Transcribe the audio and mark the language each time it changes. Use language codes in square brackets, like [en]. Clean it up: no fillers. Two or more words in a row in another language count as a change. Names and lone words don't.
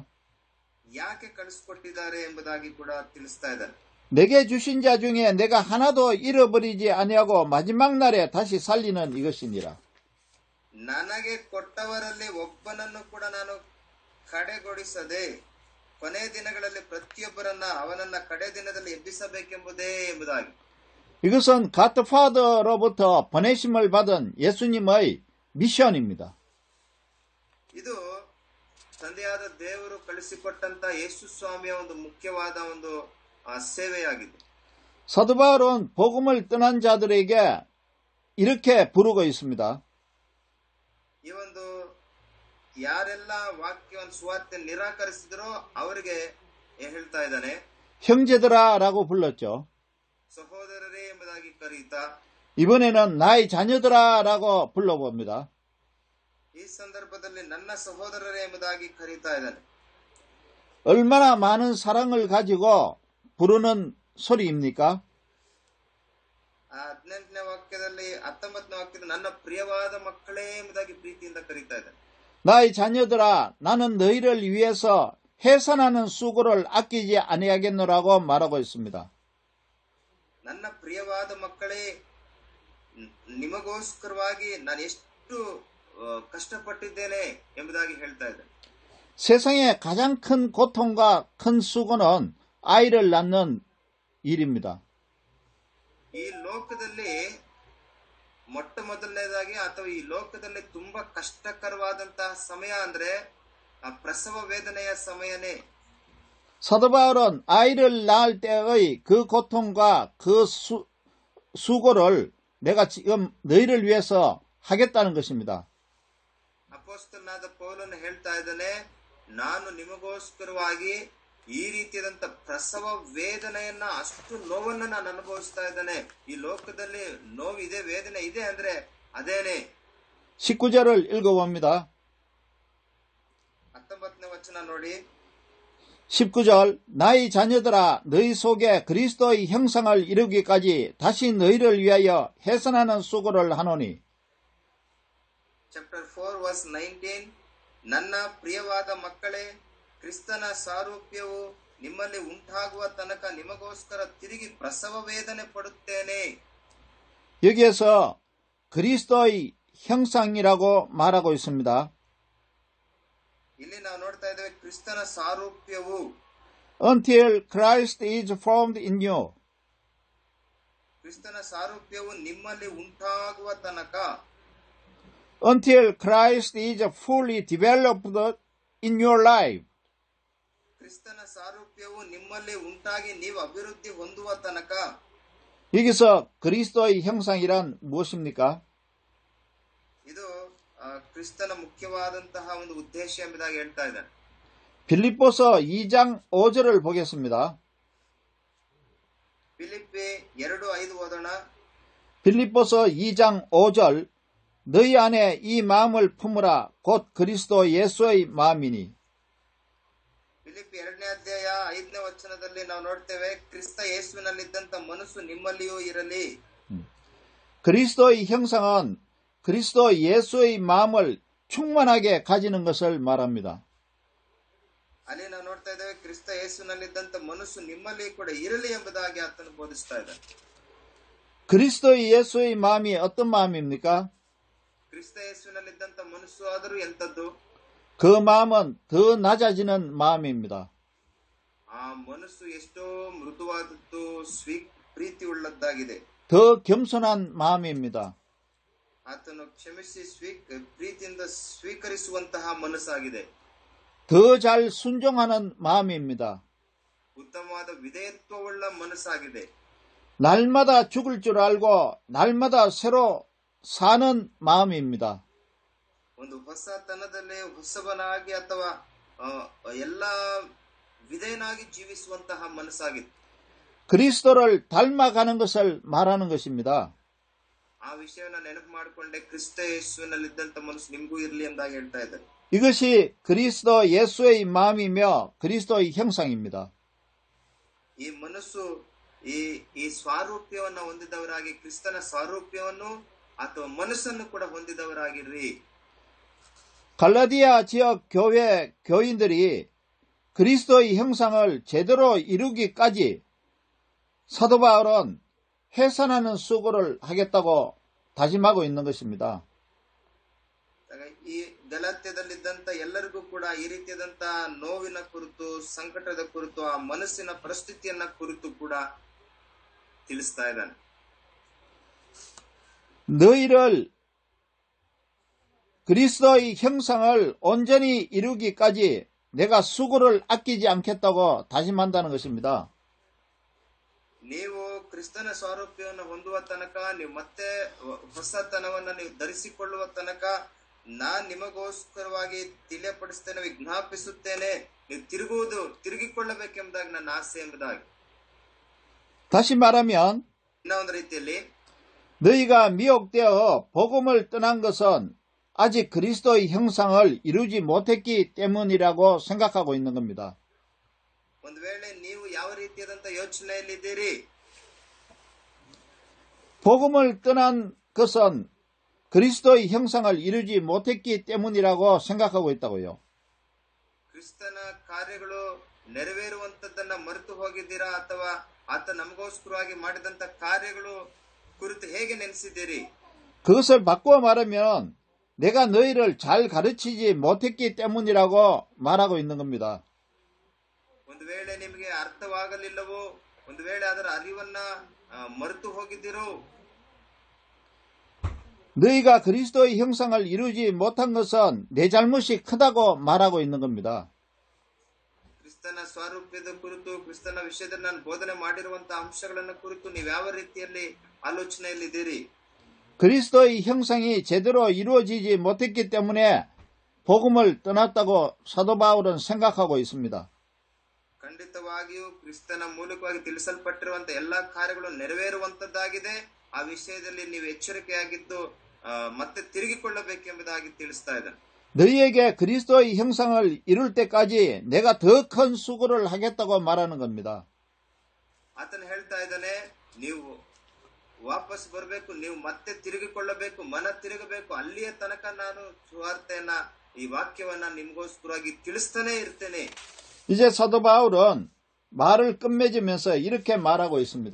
[kn] ಯಾಕೆ ಕಳಿಸಿಕೊಟ್ಟಿದ್ದಾರೆ ಎಂಬುದಾಗಿ ಕೂಡ ತಿಳಿಸ್ತಾ ಇದ್ದಾರೆ. [ko] 내게 주신 자 중에 내가 하나도 잃어버리지 아니하고 마지막 날에 다시 살리는 이것이니라. [kn] ನನಗೆ ಕೊಟ್ಟವರಲ್ಲಿ ಒಬ್ಬನನ್ನು ಕೂಡ ನಾನು ಕಡೆಗೊಳಿಸದೆ ಕೊನೆ ದಿನಗಳಲ್ಲಿ ಪ್ರತಿಯೊಬ್ಬರನ್ನ ಅವನನ್ನ ಕಡೆ ದಿನದಲ್ಲಿ ಎಬ್ಬಿಸಬೇಕೆಂಬುದೇ ಎಂಬುದಾಗಿ. [ko] 이것은 [en] God the Father [ko] 로부터 보내심을 받은 예수님의 미션입니다. [kn] ಇದು ತಂದೆಯಾದ ದೇವರು ಕಳಿಸಿಕೊಟ್ಟಂತ ಯೇಸು ಸ್ವಾಮಿಯ ಒಂದು ಮುಖ್ಯವಾದ ಒಂದು ಸೇವೆಯಾಗಿದೆ. [ko] 사도 바울은 복음을 떠난 자들에게 이렇게 부르고 있습니다. [kn] ಈ ಒಂದು ಯಾರೆಲ್ಲ ವಾಕ್ಯವನ್ನು ಸುವಾರ್ತೆ ನಿರಾಕರಿಸಿದರೋ ಅವರಿಗೆ ಹೇಳ್ತಾ ಇದ್ದಾನೆ, [ko] 형제들아라고 불렀죠. [kn] ಸಹೋದರರೇ ಎಂಬುದಾಗಿ ಕರೀತಾ [ko] 이번에는 나의 자녀들아라고 불러봅니다. [kn] ಈ ಸಂದರ್ಭದಲ್ಲಿ ನನ್ನ ಸಹೋದರರೇ ಎಂಬುದಾಗಿ ಕರೀತಾ ಇದ್ದಾನೆ. [ko] 얼마나 많은 사랑을 가지고 부르는 소리입니까? [kn] 18ನೇ ವಾಕ್ಯದಲ್ಲಿ 19ನೇ ವಾಕ್ಯದಲ್ಲಿ ನನ್ನ ಪ್ರಿಯವಾದ ಮಕ್ಕಳೇ ಎಂಬುದಾಗಿ ಪ್ರೀತಿಯಿಂದ ಕರೀತಾ ಇದ್ದಾನೆ. [ko] 나의 자녀들아, 나는 너희를 위해서 해산하는 수고를 아끼지 아니하겠노라고 말하고 있습니다. [kn] ನನ್ನ ಪ್ರಿಯವಾದ ಮಕ್ಕಳೇ, ನಿಮಗೋಸ್ಕರವಾಗಿ ನಾನು ಎಷ್ಟು ಕಷ್ಟಪಟ್ಟಿದ್ದೇನೆ ಎಂಬುದಾಗಿ ಹೇಳ್ತಾ ಇದ್ದಾನೆ. [ko] 세상의 가장 큰 고통과 큰 수고는 아이를 낳는 일입니다. [kn] ಈ ಲೋಕದಲ್ಲಿ ಮೊಟ್ಟ ಮೊದಲನೇದಾಗಿ ಅಥವಾ ಈ ಲೋಕದಲ್ಲಿ ತುಂಬಾ ಕಷ್ಟಕರವಾದಂತಹ ಸಮಯ ಅಂದ್ರೆ ಆ ಪ್ರಸವ ವೇದನೆಯ ಸಮಯನೇ. [ko] 사도 바울은 아이를 낳을 때의 그 고통과 그 수고를 내가 지금 너희를 위해서 하겠다는 것입니다. [kn] ಅಪೊಸ್ತಲನಾದ ಪೌಲನು ಹೇಳ್ತಾ ಇದ್ದಾನೆ, ನಾನು ನಿಮಗೋಸ್ಕರವಾಗಿ ಈ ರೀತಿಯಾದಂತ ಪ್ರಸವ ವೇದನೆಯನ್ನ, ಅಷ್ಟು ನೋವನ್ನ ನಾನು ಅನುಭವಿಸ್ತಾ ಇದ್ದಾನೆ. ಈ ಲೋಕದಲ್ಲಿ ನೋವಿದೆ, ವೇದನೆ ಇದೆ ಅಂದ್ರೆ ಅದೇನೆ. [ko] 19절을 읽어봅니다. [kn] 19ನೇ ವಚನ ನೋಡಿ. [ko] 19절 나의 자녀들아, 너희 속에 그리스도의 형상을 이루기까지 다시 너희를 위하여 해산하는 수고를 하노니. [en] Chapter 4 verse 19, [kn] ನನ್ನ ಪ್ರಿಯವಾದ ಮಕ್ಕಳೇ, ಕ್ರಿಸ್ತನ ಸಾರೂಪ್ಯವು ನಿಮ್ಮಲ್ಲಿ ಉಂಟಾಗುವ ತನಕ ನಿಮಗೋಸ್ಕರ ತಿರುಗಿ ಪ್ರಸವ ವೇದನೆ ಪಡುತ್ತೇನೆ. [ko] 여기에서 그리스도의 형상이라고 말하고 있습니다. [kn] ಇಲ್ಲಿ ನಾವು ನೋಡ್ತಾ ಇದ್ದೇವೆ ಕ್ರಿಸ್ತನ ಸಾರೂಪ್ಯವು. [en] Until Christ is formed in you. [kn] ಕ್ರಿಸ್ತನ ಸಾರೂಪ್ಯವು ನಿಮ್ಮಲ್ಲಿ ಉಂಟಾಗುವ ತನಕ [en] until Christ is fully developed in your life. [kn] ಕ್ರಿಸ್ತನ ಸಾರೂಪ್ಯವು ನಿಮ್ಮಲ್ಲಿ ಉಂಟಾಗಿ ನೀವು ಅಭಿವೃದ್ಧಿ ಹೊಂದುವ ತನಕ. [ko] 여기서 그리스도의 형상이란 무엇입니까? [kn] ಇದು ಕ್ರಿಸ್ತನ ಮುಖ್ಯವಾದಂತಹ ಒಂದು ಉದ್ದೇಶ ಎಂಬುದಾಗಿ ಹೇಳ್ತಾ ಇದ್ದಾನೆ. [ko] 빌립보서 2장 5절을 보겠습니다. [kn] ಫಿಲಿಪ್ಪಿ 2:5 ಓದೋಣ. [ko] 빌립보서 2장 5절 너희 안에 이 마음을 품으라 곧 그리스도 예수의 마음이니. [kn] ಫಿಲಿಪ್ಪಿ 2ನೇ ಅಧ್ಯಾಯ 5ನೇ ವಚನದಲ್ಲಿ ನಾವು ನೋಡ್ತೇವೆ, ಕ್ರಿಸ್ತ ಯೇಸುವಿನಲ್ಲಿದ್ದಂತ ಮನಸ್ಸು ನಿಮ್ಮಲ್ಲಿಯೂ ಇರಲಿ. [ko] 그리스도의 형상은 그리스도 예수의 마음을 충만하게 가지는 것을 말합니다. [kn] ಅಲ್ಲಿ ನಾವು ನೋಡ್ತಾ ಇದ್ದೇವೆ, ಕ್ರಿಸ್ತ ಯೇಸುವಿನಲ್ಲಿದ್ದಂತ ಮನಸ್ಸು ನಿಮ್ಮಲ್ಲಿ ಕೂಡ ಇರಲಿ ಎಂಬುದಾಗಿ ಆತನು ಬೋಧಿಸ್ತಾ ಇದ್ದಾನೆ. [ko] 그리스도의 예수의 마음이 어떤 마음입니까? [kn] ಕ್ರಿಸ್ತ ಯೇಸುವಿನಲ್ಲಿದ್ದಂತ ಮನಸ್ಸು ಆದರೂ ಎಂತದ್ದು? [ko] 그 마음은 더 낮아지는 마음입니다. [kn] ಆ ಮನಸ್ಸು ಎಷ್ಟೋ ಮೃದುವಾದದ್ದು, ಪ್ರೀತಿ ಉಳ್ಳದ್ದಾಗಿದೆ. [ko] 더 겸손한 마음입니다. [kn] ಆತನು ಕ್ಷಮಿಸಿ ಪ್ರೀತಿಯಿಂದ ಸ್ವೀಕರಿಸುವಂತಹ ಮನಸ್ಸಾಗಿದೆ. [ko] 더 잘 순종하는 마음입니다. [kn] ಉತ್ತಮವಾದ ವಿಧೇಯತ್ವವುಳ್ಳ ಮನಸ್ಸಾಗಿದೆ. [ko] 날마다 죽을 줄 알고 날마다 새로 사는 마음입니다. [kn] ಒಂದು ಹೊಸತನದಲ್ಲಿ ಹೊಸಬನಾಗಿ ಅಥವಾ ಎಲ್ಲ ವಿಧೇಯನಾಗಿ ಜೀವಿಸುವಂತಹ ಮನಸ್ಸಾಗಿದೆ. [ko] 그리스도를 닮아가는 것을 말하는 것입니다. [kn] ಆ ವಿಷಯವನ್ನ ನೆನಪು ಮಾಡಿಕೊಂಡೆ ಕ್ರಿಸ್ತ ಯೇಸುವಿನಲ್ಲಿದ್ದಂತ ಮನಸ್ಸು ನಿಮಗೂ ಇರಲಿ ಎಂದಾಗ ಹೇಳ್ತಾ ಇದ್ದಾರೆ. [ko] 이것이 그리스도 예수의 마음이며 그리스도의 형상입니다. [kn] ಈ ಮನಸ್ಸು ಈ ಸ್ವಾರೂಪ್ಯವನ್ನ ಹೊಂದಿದವರಾಗಿ ಕ್ರಿಸ್ತನ ಸ್ವಾರೂಪ್ಯವನ್ನು ಅಥವಾ ಮನಸ್ಸನ್ನು ಕೂಡ ಹೊಂದಿದವರಾಗಿರ್ರಿ. [ko] 갈라디아 지역 교회 교인들이 그리스도의 형상을 제대로 이루기까지 사도 바울은 해산하는 수고를 하겠다고 다짐하고 있는 것입니다. [kn] ಈ ಗಲಾತ್ಯದಲ್ಲಿದ್ದಂತ ಎಲ್ಲರಿಗೂ ಕೂಡ ಈ ರೀತಿಯಾದಂತ ನೋವಿನ ಕುರಿತು, ಸಂಕಟದ ಕುರಿತು, ಆ ಮನಸ್ಸಿನ ಪರಿಸ್ಥಿತಿಯನ್ನ ಕುರಿತು ಕೂಡ ತಿಳಿಸ್ತಾ ಇದ್ದಾನೆ. [ko] 너희를 그리스도의 형상을 온전히 이루기까지 내가 수고를 아끼지 않겠다고 다짐한다는 것입니다. [kn] ನೀವು ಕ್ರಿಸ್ತನ ಸ್ವಾರೂಪ್ಯವನ್ನು ಹೊಂದುವ ತನಕ, ನೀವು ಮತ್ತೆ ಹೊಸತನವನ್ನ ನೀವು ಧರಿಸಿಕೊಳ್ಳುವ ತನಕ ನಾನ್ ನಿಮಗೋಸ್ಕರವಾಗಿ ತಿಳಿಯಪಡಿಸ್ತೇನೆ, ವಿಜ್ಞಾಪಿಸುತ್ತೇನೆ. ನೀವು ತಿರುಗಿಕೊಳ್ಳಬೇಕೆಂಬುದಾಗಿ ನನ್ನ ಆಸೆ ಎಂಬುದಾಗಿ. [ko] 다시 말하면 [kn] ಇನ್ನ ಒಂದು ರೀತಿಯಲ್ಲಿ [ko] 너희가 미혹되어 복음을 떠난 것은 아직 그리스도의 형상을 이루지 못했기 때문이라고 생각하고 있는 겁니다. [kn] ಒಂದು ವೇಳೆ ನೀವು ಯಾವ ರೀತಿಯಾದಂತ ಯೋಚನೆಯಲ್ಲಿದ್ದೀರಿ, [ko] 복음을 떠난 것은 그리스도의 형상을 이루지 못했기 때문이라고 생각하고 있다고요. [kn] ಕ್ರಿಸ್ತನ ಕಾರ್ಯಗಳು ನೆರವೇರುವಂತದ್ದನ್ನ ಮರೆತು ಹೋಗಿದ್ದೀರಾ, ಅಥವಾ ಆತ ನಮಗೋಸ್ಕರವಾಗಿ ಮಾಡಿದಂತ ಕಾರ್ಯಗಳು ಕುರಿತು ಹೇಗೆ ನೆನೆಸಿದ್ದೀರಿ? [ko] 그것을 바꾸어 말하면 내가 너희를 잘 가르치지 못했기 때문이라고 말하고 있는 겁니다. [kn] ಒಂದು ವೇಳೆ ನಿಮಗೆ ಅರ್ಥವಾಗಲಿಲ್ಲವೋ, ಒಂದು ವೇಳೆ ಅದರ ಅರಿವನ್ನ ಮರೆತು ಹೋಗಿದ್ದೀರೋ, [ko] 너희가 그리스도의 형상을 이루지 못한 것은 내 잘못이 크다고 말하고 있는 겁니다. [kn] ಕ್ರಿಸ್ತನ ಸ್ವಾರೂಪ್ಯದ ಕುರಿತು, ಕ್ರಿಸ್ತನ ವಿಷಯದಲ್ಲಿ ನಾನು ಬೋಧನೆ ಮಾಡಿರುವಂತಹ ಅಂಶಗಳನ್ನ ಕುರಿತು ನೀವು ಯಾವ ರೀತಿಯಲ್ಲಿ ಆಲೋಚನೆಯಲ್ಲಿದ್ದೀರಿ? [ko] 그리스도의 형상이 제대로 이루어지지 못했기 때문에 복음을 떠났다고 사도 바울은 생각하고 있습니다. [kn] ಖಂಡಿತವಾಗಿಯೂ ಕ್ರಿಸ್ತನ ಮೂಲಕವಾಗಿ ತಿಳಿಸಲ್ಪಟ್ಟಿರುವಂತಹ ಎಲ್ಲಾ ಕಾರ್ಯಗಳು ನೆರವೇರುವಂತದ್ದಾಗಿದೆ. ಆ ವಿಷಯದಲ್ಲಿ ನೀವು ಎಚ್ಚರಿಕೆಯಾಗಿದ್ದು ಮತ್ತೆ ತಿರುಗಿಕೊಳ್ಳಬೇಕೆಂಬುದಾಗಿ ತಿಳಿಸ್ತಾ ಇದ್ದಾನೆ. [ko] 너희에게 그리스도의 형상을 이룰 때까지 내가 더 큰 수고를 하겠다고 말하는 겁니다. [kn] ಆತನು ಹೇಳ್ತಾ ಇದ್ದಾನೆ, ನೀವು ವಾಪಸ್ ಬರಬೇಕು, ನೀವು ಮತ್ತೆ ತಿರುಗಿಕೊಳ್ಳಬೇಕು, ಮನ ತಿರುಗಬೇಕು. ಅಲ್ಲಿಯ ತನಕ ನಾನು ಸುವಾರ್ತೆಯನ್ನ, ಈ ವಾಕ್ಯವನ್ನ ನಿಮಗೋಸ್ಕರವಾಗಿ ತಿಳಿಸ್ತಾನೆ ಇರ್ತೇನೆ. [ko] 이제 사도 바울은 말을 끝맺으면서 이렇게 말하고 있습니다.